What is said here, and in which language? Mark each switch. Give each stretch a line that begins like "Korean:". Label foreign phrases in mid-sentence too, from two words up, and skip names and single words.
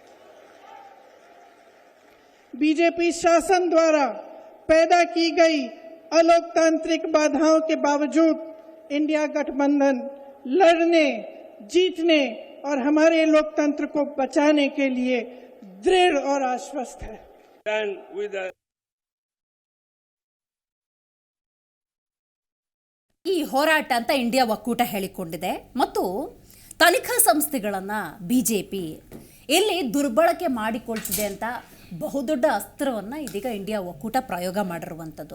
Hindi: BJP शासन द्वारा पैदा की गई अलोकतांत्रिक बाधाओं के बावजूद इंडिया गठबंधन लड़ने, जीतने और हमारे लोकतंत्र को बचाने के लिए दृढ़ और आश्वस्त है.
Kannada: ಈ ಹೋರಾಟ ಅಂತ ಇಂಡಿಯಾ ಒಕ್ಕೂಟ ಹೇಳಿಕೊಂಡಿದೆ ಮತ್ತು ತನಿಖಾ ಸಂಸ್ಥೆಗಳನ್ನು BJP ಇಲ್ಲಿ ದುರ್ಬಳಕೆ ಮಾಡಿಕೊಳ್ತಿದೆ ಅಂತ ಬಹುದೊಡ್ಡ ಅಸ್ತ್ರವನ್ನು ಇದೀಗ ಇಂಡಿಯಾ ಒಕ್ಕೂಟ ಪ್ರಯೋಗ ಮಾಡಿರುವಂಥದ್ದು.